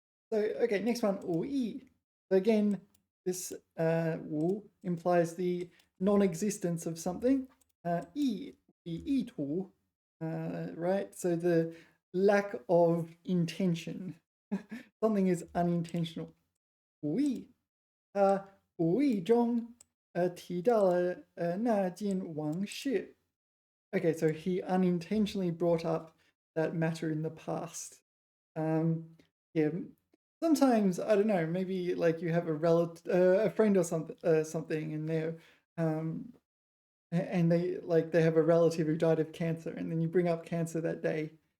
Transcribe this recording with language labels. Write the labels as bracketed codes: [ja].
[en] So okay, next one, wu yi. So again, this wu implies the non-existence of something. Yi, yi tu, right? So the lack of intention. Something is unintentional. [zh] 无意，无意中提到了那件往事. [en] Okay, so he unintentionally brought up that matter in the past. Yeah, sometimes I don't know. Maybe like you have a friend or something, and they're and they have a relative who died of cancer, and then you bring up cancer that day,